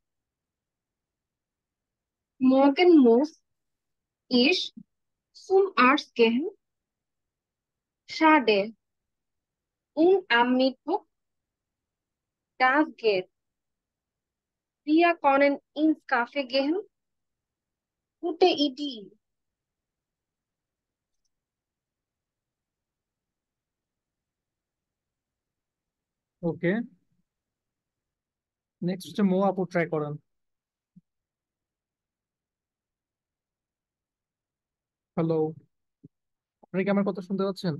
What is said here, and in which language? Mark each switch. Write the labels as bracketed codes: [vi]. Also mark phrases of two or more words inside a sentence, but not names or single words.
[de] Morgen muss ich zum Arzt gehen. Schade. Und am Mittwoch, das geht. Wir können ins Café gehen. Gute Idee. [bn] ওকে, নেক্সট হচ্ছে মো আপু, ট্রাই করুন। হ্যালো, আপনি কি আমার কথা শুনতে পাচ্ছেন?